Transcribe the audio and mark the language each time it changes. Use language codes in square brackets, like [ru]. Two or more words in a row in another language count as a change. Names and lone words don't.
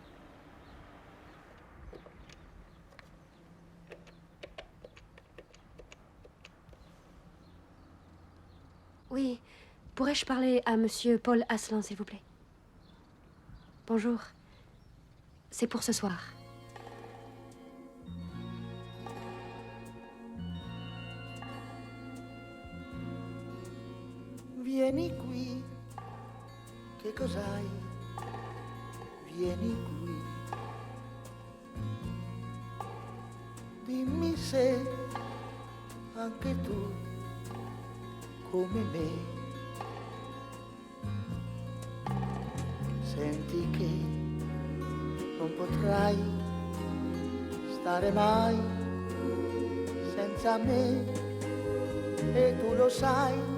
[fr] Oui, pourrais-je parler à monsieur Paul Asselin, s'il vous plaît? Bonjour. C'est pour ce soir. [it] Vieni qui, che cos'hai? Vieni qui. Dimmi se anche tu, come me, senti che non potrai stare mai senza me, e tu lo sai.